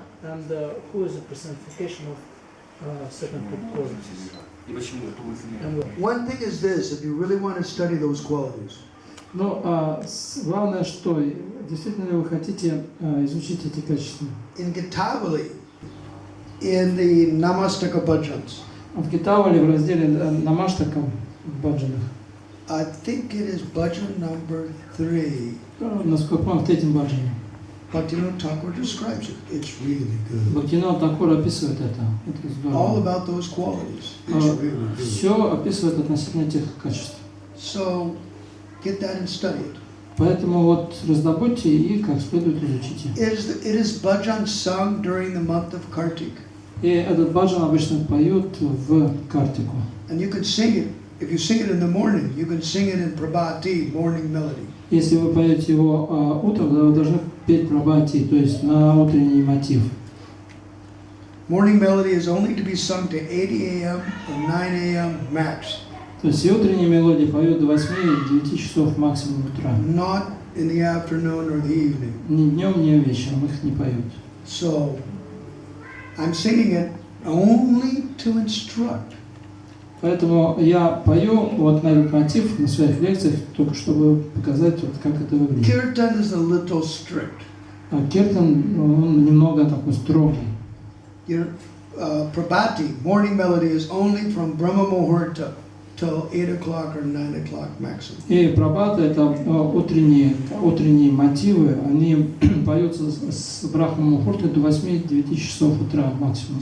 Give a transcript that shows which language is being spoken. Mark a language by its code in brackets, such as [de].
[en] And who is a personification of second two qualities? One thing is this, if you really want to study those qualities, [ru] Но главное, что действительно ли вы хотите изучить эти качества? [en] in Gitavali, in the Namastaka Bhajans, [ru] В Гитавале в разделе Намаштака в баджанах, [en] I think it is bhajan number 3, [ru] насколько помню, в третьем баджане, [en] Bhaktivinoda Thakur describes it. It's really good. [ru] Бхактивинода Тхакур описывает это. Это [en] All [ru] здорово. [en] about those qualities. It's really good. [ru] Все описывает относительно этих качеств. [en] So, get that and study it. [ru] Поэтому вот раздобудьте и как следует изучите. [en] It is bhajan sung during the month of Kartik. [ru] И этот баджан обычно поют в Картику. [en] And you can sing it. If you sing it in the morning, you can sing it in Prabhati, morning melody. [ru] Если вы поете его утром, то вы должны петь Прабхати, то есть на утренний мотив. [en] Morning melody is only to be sung to 8 a.m. or 9 a.m. max. [ru] То есть и утренние мелодии поют до 8-9 часов максимум утра. [en] Not in the afternoon or the evening. [ru] Ни днем, ни вечером их не поют. [en] So, I'm singing it only to instruct. [ru] Поэтому я пою вот на этот мотив на своих лекциях, только чтобы показать, вот, как это выглядит. [en] Kirtan is a little strict. [ru] А киртан, он немного такой строгий. [en] Your Prabhati, morning melody, is only from Brahma Muhurta till 8 o'clock or 9 o'clock maximum. [ru] И прабхата — это утренние мотивы, они поются с Брахма Мухурты до 8-9 часов утра максимум.